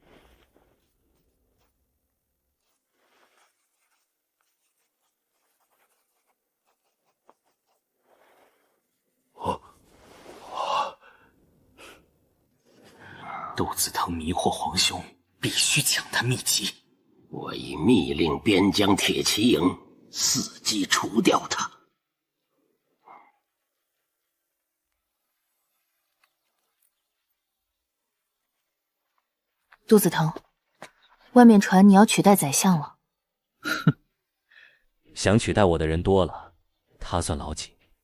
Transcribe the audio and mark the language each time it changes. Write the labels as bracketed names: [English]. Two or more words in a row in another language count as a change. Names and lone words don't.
[Chinese] 肚子疼迷惑皇兄，必須搶他秘籍。我已密令邊疆鐵騎營伺機除掉他。肚子疼，外面傳你要取代宰相了。哼，想取代我的人多了，他算老幾？